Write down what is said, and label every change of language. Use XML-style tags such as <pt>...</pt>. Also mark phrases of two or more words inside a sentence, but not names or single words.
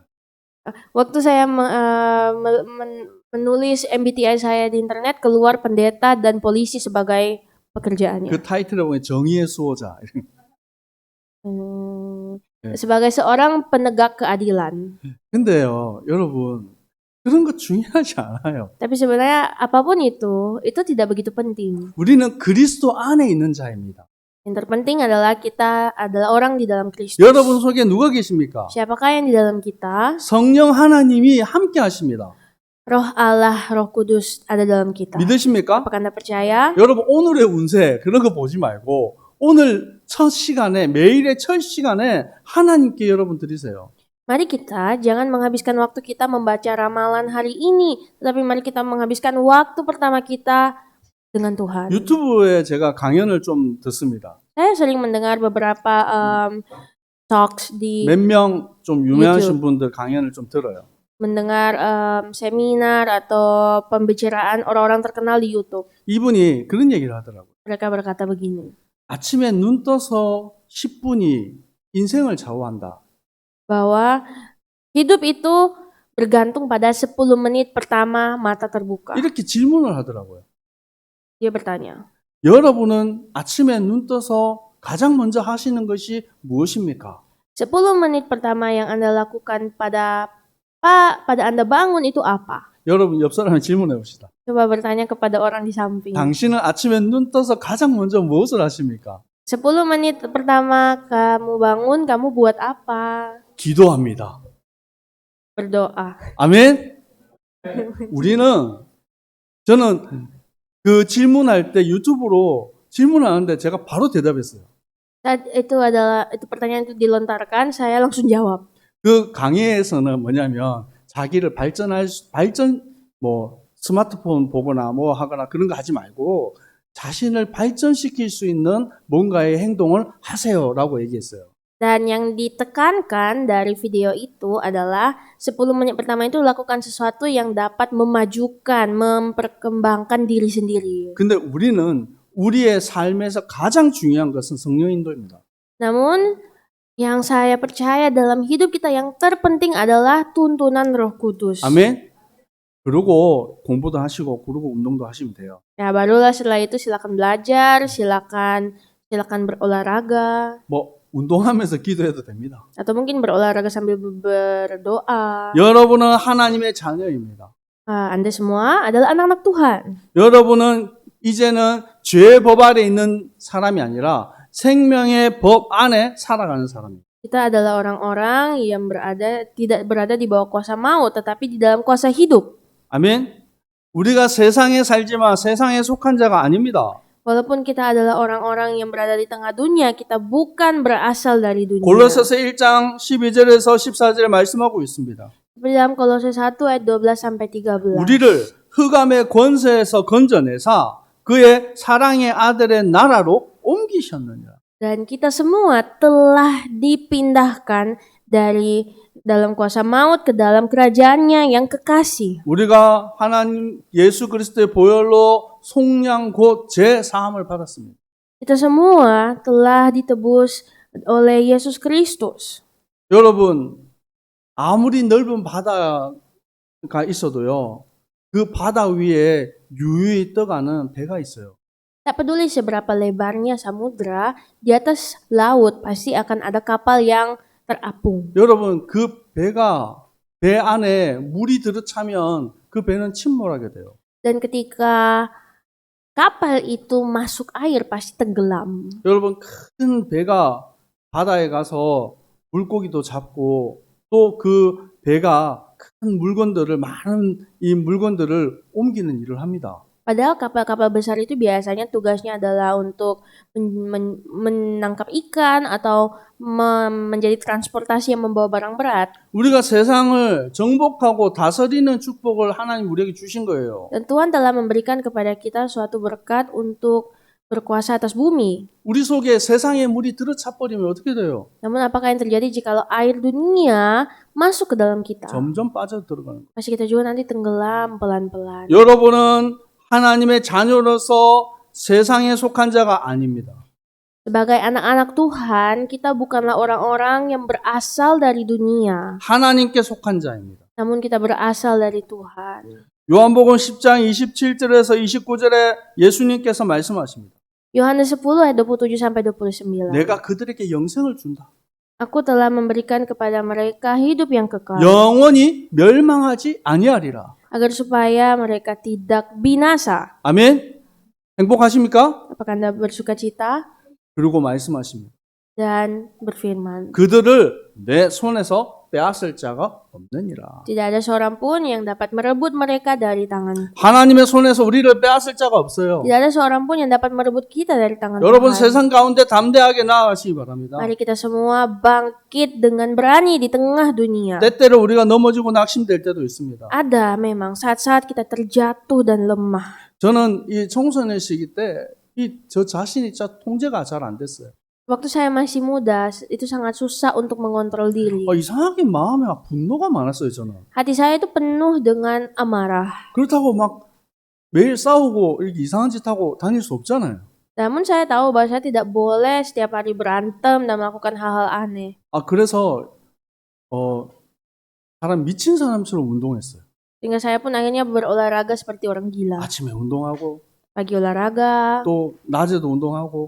<id>Waktu saya menulis MBTI saya di internet, keluar pendeta dan polisi sebagai pekerjaannya.</id> <ko>그 타이틀에 보면 정의의 수호자.</ko> <id>Sebagai seorang penegak keadilan.</id> <ko>근데요, 여러분, 그런 거 중요하지 않아요.</ko> <id>Tapi sebenarnya apapun itu tidak begitu penting.</id> <ko>우리는 그리스도 안에 있는 자입니다.</ko> <id>Yang terpenting adalah kita adalah orang di dalam Kristus.</id> <ko>여러분 속에 누가 계십니까?</ko> <id>Siapakah yang di dalam kita?</id> <ko>성령 하나님이 함께 하십니다.</ko> <id>Roh Allah, Roh Kudus ada dalam kita.</id> <ko>믿으십니까?</ko> <id>Apakah Anda percaya?</id> <ko>여러분 오늘의 운세 그런 거 보지 말고 오늘 첫 시간에 매일의 첫 시간에 하나님께 여러분 드리세요.</ko> <id>Mari kita jangan menghabiskan waktu kita membaca ramalan hari ini, tetapi mari kita menghabiskan waktu pertama kita dengan Tuhan.</id> <ko>유튜브에 제가 강연을 좀 듣습니다.</ko> <id>Saya sering mendengar beberapa talks di</id> <ko>몇 명 좀 유명하신</ko> <id>YouTube.</id> <ko>분들 강연을 좀 들어요.</ko> <id>Mendengar seminar atau pembicaraan orang-orang terkenal di YouTube.</id> <ko>이분이 그런 얘기를 하더라고요.</ko> <id>Mereka berkata begini,</id> <ko>아침에 눈 떠서 10분이 인생을 좌우한다.</ko> <id>bahwa hidup itu bergantung pada 10 menit pertama mata terbuka.</id> <ko>이렇게 질문을 하더라고요.</ko> <id>Dia bertanya,</id> <ko>여러분은 아침에 눈 떠서 가장 먼저 하시는 것이 무엇입니까?</ko> <id>10 menit pertama yang Anda lakukan pada Anda bangun itu apa?</id> <ko>여러분 옆 사람에 질문해 봅시다.</ko> <id>Coba bertanya kepada orang di samping.</id> <ko>당신은 아침에 눈 떠서 가장 먼저 무엇을 하십니까?</ko> <id>10 menit pertama kamu bangun, kamu buat apa?</id> <ko>기도합니다.</ko> <id>Berdoa.</id> <ko>아멘? 저는 그 질문할 때 유튜브로 질문하는데 제가 바로 대답했어요.</ko> <id>Saat itu pertanyaan itu dilontarkan, saya langsung jawab.</id> <ko>그 강의에서는 뭐냐면 자기를 스마트폰 보거나 뭐 하거나 그런 거 하지 말고 자신을 발전시킬 수 있는 뭔가의 행동을 하세요라고 얘기했어요.</ko> <id>Dan yang ditekankan dari video itu adalah 10 menit pertama itu lakukan sesuatu yang dapat memajukan, memperkembangkan diri sendiri.</id> <ko>근데 우리는 우리의 삶에서 가장 중요한 것은 성령 인도입니다.</ko> <id>Namun yang saya percaya dalam hidup kita yang terpenting adalah tuntunan Roh Kudus.</id> <ko>아멘. 그리고 공부도 하시고 그리고 운동도 하시면 돼요.</ko> <id>Ya, barulah setelah itu silakan belajar, silakan berolahraga.</id> <ko>뭐 운동하면서 기도해도 됩니다.</ko> <id>Atau mungkin berolahraga sambil berdoa.</id> <ko>여러분은 하나님의 자녀입니다.</ko> <id>Anda semua adalah anak-anak Tuhan.</id> <ko>여러분은 이제는 죄의 법 아래 있는 사람이 아니라 생명의 법 안에 살아가는 사람입니다.</ko> <id>Kita adalah orang-orang yang tidak berada di bawah kuasa maut, tetapi di dalam kuasa hidup.</id> <ko>아멘. 우리가 세상에 살지만 세상에 속한 자가 아닙니다.</ko> <id>Walaupun kita adalah orang-orang yang berada di tengah dunia, kita bukan berasal dari dunia.</id> <ko>골로새서 1장 12절에서 14절에 말씀하고 있습니다.</ko> <id>Seperti dalam Kolose 1 ayat 12 sampai 13.</id> <ko>우리를 흑암의 권세에서 건져내사 그의 사랑의 아들의 나라로 옮기셨느니라.</ko> <id>Dan kita semua telah dipindahkan dari dalam kuasa maut ke dalam kerajaannya yang kekasih.</id> <ko>우리가 하나님 예수 그리스도의 보혈로 속량 곧 제사함을 받았습니다.</ko> <id>Kita semua telah ditebus oleh Yesus Kristus.</id> <ko>여러분, 아무리 넓은 바다가 있어도요, 그 바다 위에 유유히 떠가는 배가 있어요.</ko> <id>Tak peduli seberapa lebarnya samudra, di atas laut pasti akan ada kapal yang terapung.</id> <ko>여러분, 그 배 안에 물이 들어차면 그 배는 침몰하게 돼요.</ko> <id>Dan ketika kapal itu masuk air pasti tenggelam.</id> <ko>여러분, 큰 배가 바다에 가서 물고기도 잡고 또 그 배가 큰 많은 이 물건들을 옮기는 일을 합니다.</ko> <id>Padahal kapal-kapal besar itu biasanya tugasnya adalah untuk menangkap ikan atau menjadi transportasi yang membawa barang berat.</id> <ko>우리가 세상을 정복하고 다스리는 축복을 하나님 우리에게 주신 거예요.</ko> <id>Dan Tuhan telah memberikan kepada kita suatu berkat untuk berkuasa atas bumi.</id> <ko>우리 속에 세상의 물이 들어차 버리면 어떻게 돼요?</ko> <id>Namun apakah yang terjadi jikalau air dunia masuk ke dalam kita?</id> <ko>점점 빠져 들어가는 거예요.</ko> <id>Pasti kita juga nanti tenggelam pelan-pelan.</id> <ko>여러분은 하나님의 자녀로서 세상에 속한 자가 아닙니다.</ko> <id>Sebagai anak-anak Tuhan, kita bukanlah orang-orang yang berasal dari dunia.</id> <ko>하나님께 속한 자입니다.</ko> <id>Namun kita berasal dari Tuhan.</id> <ko>요한복음 10장 27절에서 29절에 예수님께서 말씀하십니다.</ko> <id>Yohanes 10 ayat 27 sampai 29.</id> <ko>내가 그들에게 영생을 준다.</ko> <id>Aku telah memberikan kepada mereka hidup yang kekal,</id> <ko>영원히 멸망하지 아니하리라.</ko> <id>agar supaya mereka tidak binasa.</id> <ko>아멘. 행복하십니까?</ko> <id>Apakah Anda bersukacita?</id> <ko>그리고 말씀하십니다.</ko> <id>Dan berfirman,</id> <ko>그들을 내 손에서 빼앗을 자가 없느니라.</ko> <id>tidak ada seorang pun yang dapat merebut mereka dari tangan.</id> <ko>하나님의 손에서 우리를 빼앗을 자가 없어요.</ko> <id>Tidak ada seorang pun yang dapat merebut kita dari tangan</id> <ko>여러분</ko> <id>Tuhan.</id> <ko>세상 가운데 담대하게 나아가시기 바랍니다.</ko> <id>Mari kita semua bangkit dengan berani di tengah dunia.</id> <ko>때때로 우리가 넘어지고 낙심될 때도 있습니다.</ko> <id>Ada memang saat-saat kita terjatuh dan lemah.</id> <ko>저는 이 청소년 시기 때 저 자신이 진짜 통제가 잘 안 됐어요.</ko> <id>Waktu saya masih muda, itu sangat susah untuk mengontrol diri.</id> <ko>이상하게 마음에 분노가 많았어요, 저는.</ko> <id>Hati saya itu penuh dengan amarah.</id> <ko>그렇다고 막 매일 싸우고 이렇게 이상한 짓 하고 다닐 수 없잖아요.</ko> <id>Namun saya tahu bahwa saya tidak boleh setiap hari berantem dan melakukan hal-hal aneh.</id> <ko>그래서 사람 미친 사람처럼 운동했어요.</ko> <id>Sehingga saya pun akhirnya berolahraga seperti orang gila.</id> <ko>아침에 운동하고</ko> <id>Pagi olahraga,</id> <ko>또 낮에도 운동하고</ko>